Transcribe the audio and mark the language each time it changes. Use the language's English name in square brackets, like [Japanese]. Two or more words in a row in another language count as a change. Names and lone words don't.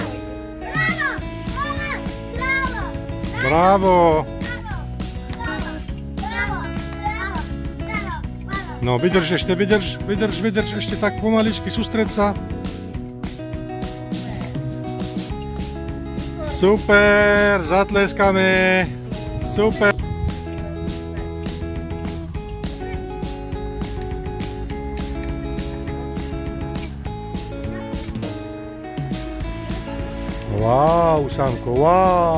[Slovak] Bravo, bravo, bravo. Bravo. Bravo, bravo, bravo, bravo. No, vydrž ešte, vydrž ešte tak pomaličky, sústreď sa. Super, zatleskáme. Super. Wow, Samko, wow.